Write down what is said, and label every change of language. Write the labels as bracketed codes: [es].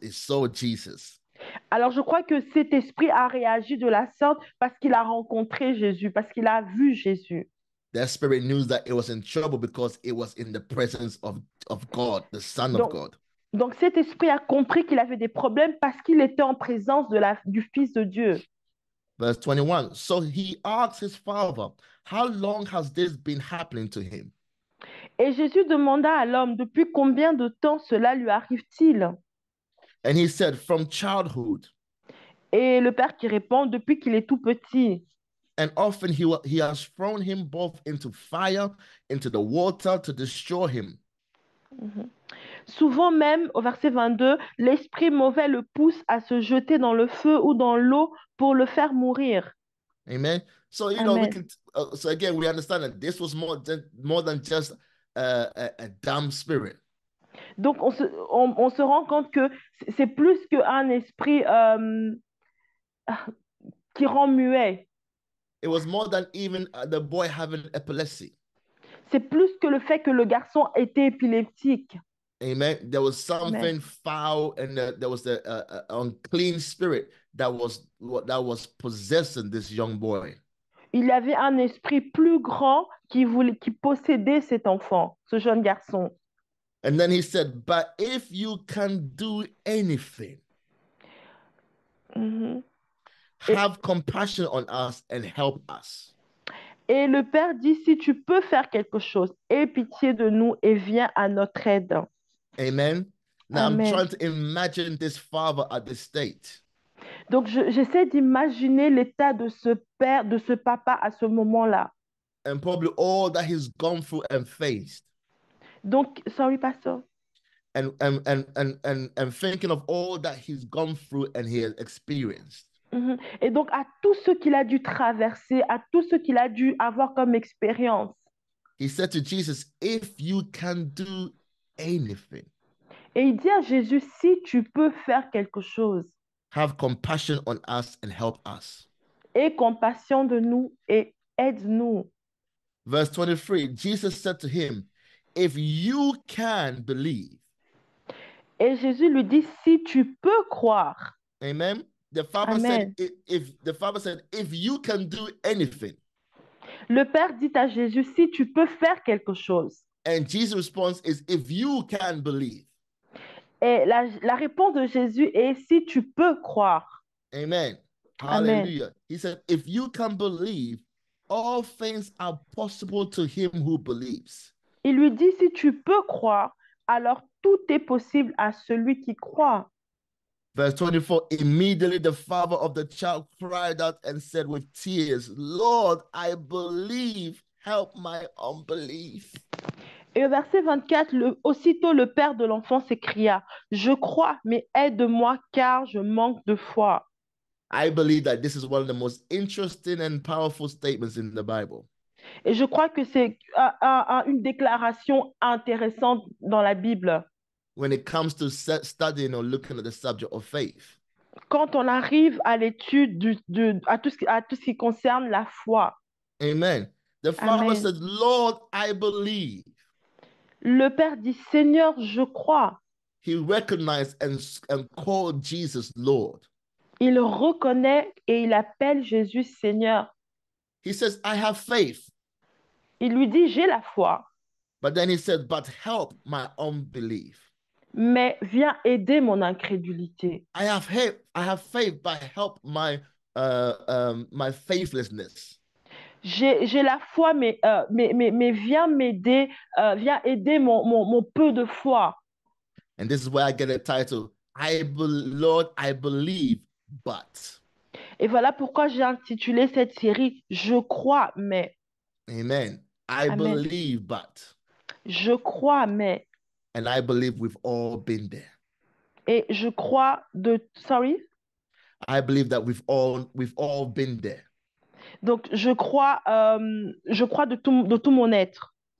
[en] It saw Jesus. [fr] Alors je crois que cet esprit a réagi de la sorte parce qu'il a rencontré Jésus, parce qu'il a vu Jésus. [en] That spirit knew that it was in trouble because it was in the presence of God, the Son of [fr] Donc, [en] God. [fr] donc cet esprit a compris qu'il avait des problèmes parce qu'il était en présence du Fils de Dieu. [en] Verse 21. So he asked his father, how long has this been happening to him? [fr] Et Jésus demanda à l'homme, depuis combien de temps cela lui arrive-t-il? [en] And he said, from childhood. [fr] Et le père qui répond, depuis qu'il est tout petit. [en] And often he has thrown him both into fire, into the water to destroy him. [fr] Souvent même, au verset 22, l'esprit mauvais le pousse à se jeter dans le feu ou dans l'eau pour le faire mourir. [en] Amen. So, you know, we Amen. can, so again, we understand that this was more than just a dumb spirit. [fr] Donc, on se rend compte que c'est plus qu'un esprit qui rend muet. [en] It was more than even the boy having epilepsy. [fr] C'est plus que le fait que le garçon était épileptique. [en] Amen. There was Amen. something foul, and there was the unclean spirit that was possessing this young boy. [fr] Il y avait un esprit plus grand qui possédait cet enfant, ce jeune garçon. [en] And then he said, "But if you can do anything, Mhm. have compassion on us and help us." [fr] Et le Père dit, si tu peux faire quelque chose, aie pitié de nous et viens à notre aide. [en] Amen. Now I'm Amen. trying to imagine this father at this state. [fr] Donc, j'essaie d'imaginer l'état de ce père, de ce papa à ce moment-là. [en] And probably all that he's gone through and faced. [fr] Donc, [en] sorry, [fr] pasteur. [en] And thinking of all that he's gone through and he has experienced. Mhm. [fr] Et donc, à tout ce qu'il a dû traverser, à tout ce qu'il a dû avoir comme expérience. [en] He said to Jesus, if you can do anything, [fr] Et il dit à Jésus, si tu peux faire quelque chose, [en] have compassion on us and help us. [fr] aie compassion de nous et aide-nous. [en] Verse 23, Jesus said to him, if you can believe. [fr] Et Jésus lui dit, si tu peux croire. [en] Amen. The father Amen. said, if the father said, if you can do anything. [fr] Le Père dit à Jésus, si tu peux faire quelque chose. [en] And Jesus' response is, if you can believe. [fr] Et la réponse de Jésus est, si tu peux croire. [en] Amen. Amen. Hallelujah. He said, if you can believe, all things are possible to him who believes. [fr] Il lui dit, si tu peux croire, alors tout est possible à celui qui croit. [en] Verse 24, immediately the father of the child cried out and said with tears, Lord, I believe, help my unbelief. [fr] Et au verset 24, aussitôt le père de l'enfant s'écria, je crois, mais aide-moi car je manque de foi. [en] I believe that this is one of the most interesting and powerful statements in the Bible. [fr] Et je crois que c'est une déclaration intéressante dans la Bible. [en] When it comes to studying or looking at the subject of faith. [fr] Quand on arrive à l'étude à tout ce qui concerne la foi. [en] Amen. The father Amen. said, Lord, I believe. [fr] Le père dit, Seigneur, je crois. [en] He recognized and called Jesus Lord. [fr] Il reconnaît et il appelle Jésus Seigneur. [en] He says, I have faith. [fr] Il lui dit, j'ai la foi. [en] But then he said, but help my unbelief. [fr] Mais viens aider mon incrédulité. [en] I have faith, but help my my faithlessness. [fr] J'ai la foi, mais viens m'aider, viens aider mon peu de foi. [en] And this is where I get the title, Lord, I believe, but. [fr] Et voilà pourquoi j'ai intitulé cette série Je crois, mais. [en] Amen. I Amen. believe, but. [fr] Je crois, mais. [en] And I believe we've all been there. [fr] Et je crois [en] Sorry? I believe that we've all been there. [fr] Donc, je crois de tout mon être.